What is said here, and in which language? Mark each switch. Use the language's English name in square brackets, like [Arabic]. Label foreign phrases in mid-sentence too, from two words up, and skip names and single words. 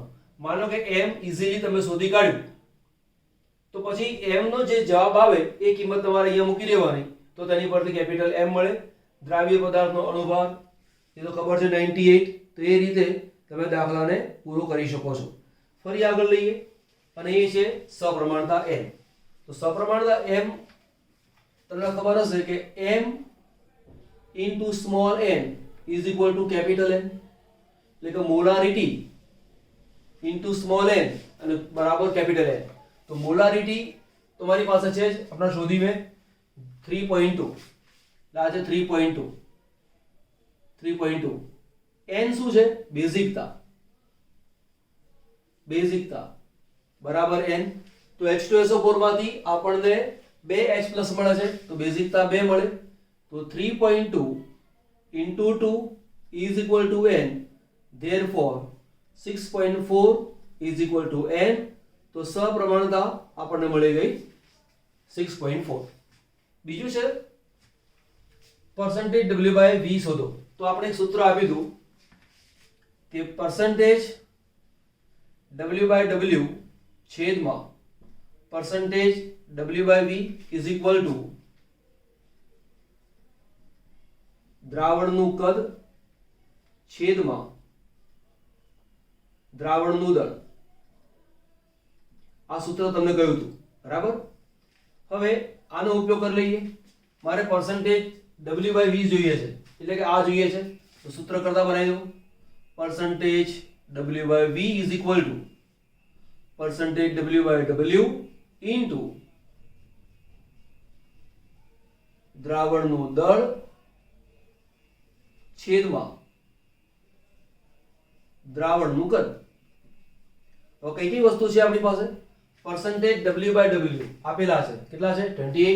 [Gujarati] માનો કે m ઇઝીલી તમે શોધી કાઢ્યું તો પછી m નો જે જવાબ આવે એ કિંમત તમારે અહીંયા મૂકી દેવાની, તો તેની પરથી કેપિટલ M મળે. દ્રાવ્ય પદાર્થનો અણુભાર એ તો ખબર છે 98. તો એ રીતે તમે દાખલાને પૂરો કરી શકો છો. ફરી આગળ લઈએ અને એ છે સપ્રમાણતા M. તો સપ્રમાણતા M તમને ખબર હશે કે [English] M into small n is equal to capital N, [Gujarati] એટલે કે મોલારિટી [English] into small n [Gujarati] અને બરાબર કેપિટલ N. તો મોલારિટી તમારી પાસે છે જ, આપણે શોધી મેં 3.2. આ છે 3.2. n શું છે? બેઝિકતા. બરાબર n. તો H2SO4 માંથી આપણને 2H+ મળે છે, તો બેઝિકતા 2 મળે. તો [English] 3.2 into 2 is equal to n, therefore 6.4 is equal to n. [Gujarati] તો સપ્રમાણતા આપણને મળી ગઈ 6.4. બીજું છે percentage W/V શોધો. તો આપણે એક સૂત્ર આપી દઉં કે percentage W/W છેદમાં percentage W/V [English] is equal to [Gujarati] દ્રાવણનું કદ છેદમાં દ્રાવણનું દળ. આ સૂત્ર તમને કહ્યું હતું. બરાબર? હવે આનો ઉપયોગ કરી લઈએ. મારે percentage W/V જોઈએ છે, એટલે કે આ જોઈએ છે, તો સૂત્ર કરતા બનાવી દઉં. [English] percentage W/V is equal to percentage W/W into [Gujarati] દ્રાવણનું દળ છેદમાં દ્રાવણનું કદ. તો કઈ કઈ વસ્તુ છે આપણી પાસે? percentage W/W આપેલા છે, કેટલા છે? 28.